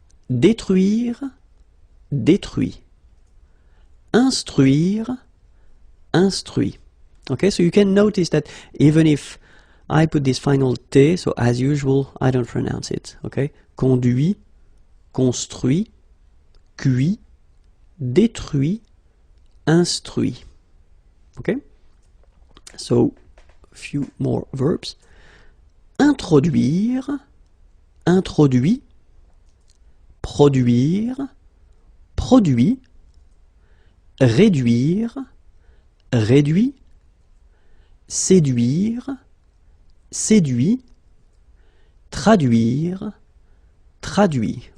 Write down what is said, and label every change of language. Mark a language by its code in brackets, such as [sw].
[fr] Détruire, détruit. Instruire, instruit. [en] Okay, so you can notice that even if I put this final T, so as usual, I don't pronounce it. [fr] Okay, conduit, construit, cuit, détruit, instruit. [en] Okay, so a few more verbs. [fr] Introduire, introduit, produire, produit, réduire, réduit, séduire, séduit, traduire, traduit.